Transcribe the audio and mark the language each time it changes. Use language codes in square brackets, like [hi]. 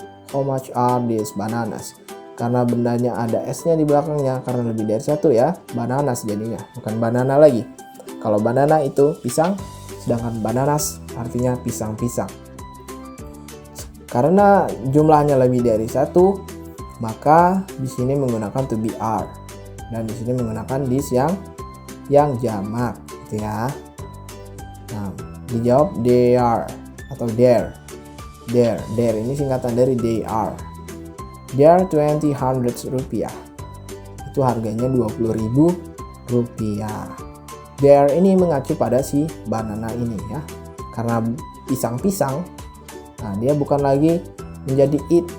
[en] How much are these bananas? [id] Karena bendanya ada s-nya di belakangnya karena lebih dari satu ya, bananas jadinya, bukan banana lagi. Kalau banana itu pisang, sedangkan bananas artinya pisang-pisang. Karena jumlahnya lebih dari satu, maka di sini menggunakan to be are. Dan di sini menggunakan this yang jamak gitu ya. Nah, dijawab they are atau there. There ini singkatan dari they are. [en] They are $20 [id] rupiah. Itu harganya $20.000 rupiah. There ini mengacu pada si banana ini ya. Karena pisang-pisang, nah dia bukan lagi menjadi it.